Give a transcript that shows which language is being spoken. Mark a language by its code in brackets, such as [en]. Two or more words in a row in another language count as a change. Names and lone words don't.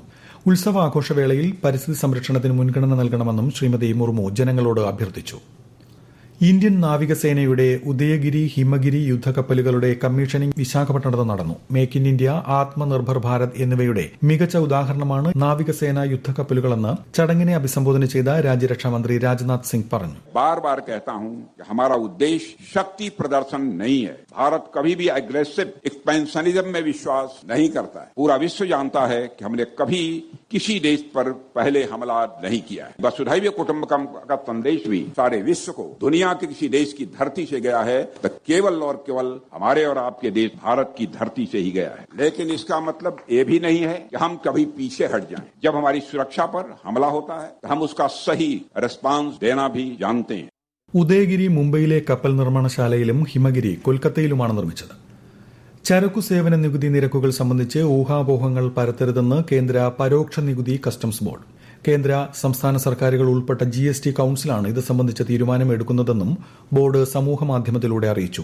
[ml] ഉത്സവാഘോഷവേളയിൽ പരിസ്ഥിതി സംരക്ഷണത്തിന് മുൻഗണന നൽകണമെന്നും ശ്രീമതി മുർമു ജനങ്ങളോട് അഭ്യർത്ഥിച്ചു. ഇന്ത്യൻ നാവികസേനയുടെ ഉദയഗിരി, ഹിമഗിരി യുദ്ധക്കപ്പലുകളുടെ കമ്മീഷനിംഗ് വിശാഖപട്ടണത്ത് നടന്നു. മേക്ക് ഇൻ ഇന്ത്യ, ആത്മനിർഭർ ഭാരത് എന്നിവയുടെ മികച്ച ഉദാഹരണമാണ് നാവികസേന യുദ്ധക്കപ്പലുകളെന്ന് ചടങ്ങിനെ അഭിസംബോധന ചെയ്ത രാജ്യരക്ഷാമന്ത്രി രാജ്നാഥ് സിംഗ് പറഞ്ഞു. [hi] बार बार कहता हूं कि हमारा उद्देश्य शक्ति प्रदर्शन नहीं है. भारत कभी भी [en] aggressive expansionism [hi] में विश्वास नहीं करता है. पूरा विश्व जानता है कि हमने कभी किसी देश पर पहले हमला नहीं किया है. [sa] वसुधैव कुटुंबकम [hi] का संदेश भी सारे विश्व को दुनिया के किसी देश की धरती से गया है तो केवल और केवल हमारे और आपके देश भारत की धरती से ही गया है. लेकिन इसका मतलब ये भी नहीं है कि हम कभी पीछे हट जाएं. जब हमारी सुरक्षा पर हमला होता है तो हम उसका सही रिस्पांस देना भी जानते हैं. [ml] ഉദയഗിരി മുംബൈയിലെ കപ്പൽ നിർമ്മാണശാലയിലും ഹിമഗിരി കൊൽക്കത്തയിലുമാണ് നിർമ്മിച്ചത്. ചരക്കു സേവന നികുതി നിരക്കുകൾ സംബന്ധിച്ച് ഊഹാപോഹങ്ങൾ പരത്തരുതെന്ന് കേന്ദ്ര പരോക്ഷ നികുതി കസ്റ്റംസ് ബോർഡ്. കേന്ദ്ര സംസ്ഥാന സർക്കാരുകൾ ഉൾപ്പെട്ട GST കൌൺസിലാണ് ഇത് സംബന്ധിച്ച തീരുമാനം എടുക്കുന്നതെന്നും ബോർഡ് സമൂഹമാധ്യമത്തിലൂടെ അറിയിച്ചു.